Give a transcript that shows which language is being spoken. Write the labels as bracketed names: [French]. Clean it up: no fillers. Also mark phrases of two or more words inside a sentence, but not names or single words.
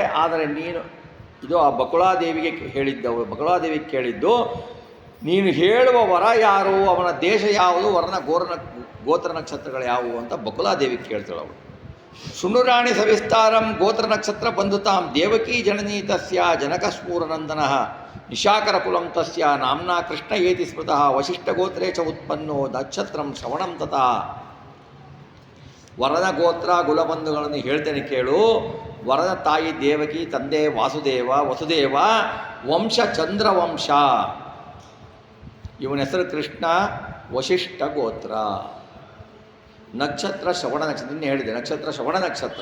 [Kannada] ಆದರೆ ನೀನು ಇದು ಆ ಬಕುಳಾದೇವಿಗೆ ಹೇಳಿದ್ದವು. ಬಕುಳಾದೇವಿಗೆ ಕೇಳಿದ್ದು, ನೀನು ಹೇಳುವ ವರ ಯಾರು, ಅವನ ದೇಶ ಯಾವುದು, ಗೋತ್ರ ನಕ್ಷತ್ರಗಳು ಯಾವುವು ಅಂತ ಬಕುಳಾದೇವಿಗೆ ಕೇಳ್ತಾಳೆ ಅವಳು. [Sanskrit] ಶೃಣುರಾಣಿ ಸವಿಸ್ತಾರಂ ಗೋತ್ರ ನಕ್ಷತ್ರ ಬಂಧುತಾಂ ದೇವಕೀ ಜನನೀ ತಸ್ಯ ಜನಕಸ್ಮೂರನಂದನಃ ನಿಶಾಕರ ಕುಲಂ ತಸ್ಯ ನಾಮ್ನಾ ಕೃಷ್ಣ ಏತಿ ಸ್ಮೃತಃ ವಶಿಷ್ಠಗೋತ್ರೇ ಚ ಉತ್ಪನ್ನೋ ನಕ್ಷತ್ರಂ ಶ್ರವಣಂ ತಥಾ. [Kannada] ವರನ ಗೋತ್ರ ಕುಲಬಂಧುಗಳನ್ನು ಹೇಳ್ತೇನೆ ಕೇಳು. ವರನ ತಾಯಿ ದೇವಕಿ, ತಂದೆ ವಸುದೇವ, ವಂಶ ಚಂದ್ರವಂಶ. ಇವನ ಹೆಸರು ಕೃಷ್ಣ, ವಶಿಷ್ಠ ಗೋತ್ರ. ನಕ್ಷತ್ರ ಶ್ರವಣ ನಕ್ಷತ್ರ, ನಿನ್ನೆ ಹೇಳಿದೆ ನಕ್ಷತ್ರ ಶ್ರವಣ ನಕ್ಷತ್ರ.